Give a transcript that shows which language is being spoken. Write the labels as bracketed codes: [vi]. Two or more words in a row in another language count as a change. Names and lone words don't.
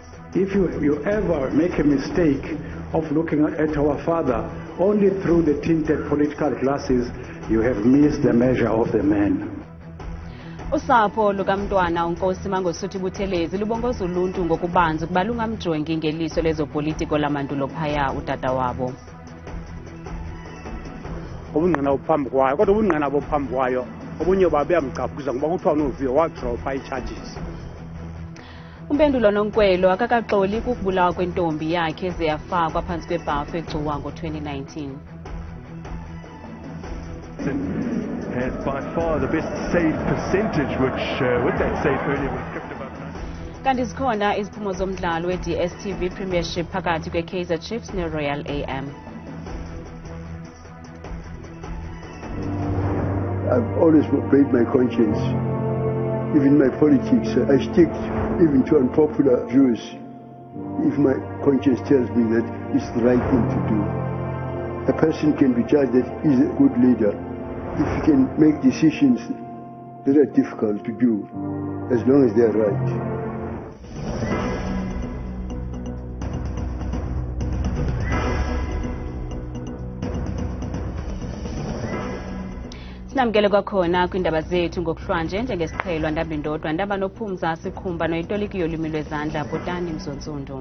[en] If you ever make a mistake of looking at our father only through the tinted political glasses, you have missed the measure of the man. [xh] Usapho lukaMntwana uNkosi Mangosuthu Buthelezi lubongoza uluntu ngokubanzi kuba lungamjongi ngeliso lezopolitiko lamandulo phaya utata wabo. Ubungqina buphambi kwayo, kodwa ubungqina buphambi kwayo obunye babeyamgqabhuza ngoba kuthiwa unoviyo wadropha ii-charges. Umpendulo Nonkwelo akakaxoli kukubulawa kwentombi yakhe eziyafakwa phantsi kwebhafu egcuwa ngo-2019. [en] Has by far the best save percentage, which with that save earlier was kept about 9. [xh] Kanti zikhona iziphumo zomdlalo we-DStv Premiership phakathi kwe-Kaizer Chiefs ne-Royal AM. [en] I've always obeyed my conscience. Even my politics, I stick even to unpopular views if my conscience tells me that it's the right thing to do. A person can be judged that he's a good leader if he can make decisions that are difficult to do, as long as they are right. [xh] Sinamkele kwakhona kwiindaba zethu ngokuhlwanje njengesiqhelwa ndaba indodwa ndaba nophumza sikhumba noyitoliki yolwimi lwezandla Bhotani Mzontsundu.